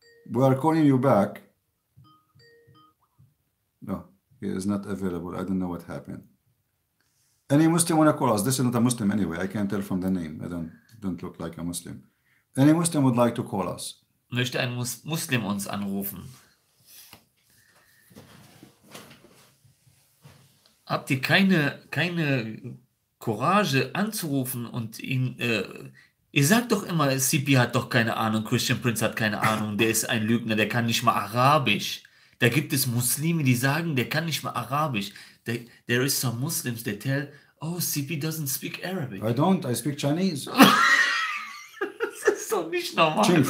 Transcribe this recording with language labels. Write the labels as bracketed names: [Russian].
[English] We are calling you back. No, he is not available. I don't know what happened. Any Muslim want to call us? This is not a Muslim anyway. I can't tell from the name. I don't look like a Muslim. Any Muslim would like to call us? [German] Möchte ein Muslim uns anrufen? Habt ihr keine Courage anzurufen und ihn, ihr sagt doch immer, CP hat doch keine Ahnung, Christian Prince hat keine Ahnung, der ist ein Lügner, der kann nicht mal Arabisch. Da gibt es Muslime, die sagen, der kann nicht mal Arabisch. [English] There is some Muslims that tell, oh, CP doesn't speak Arabic. I don't, I speak Chinese. [German] Das ist doch nicht normal.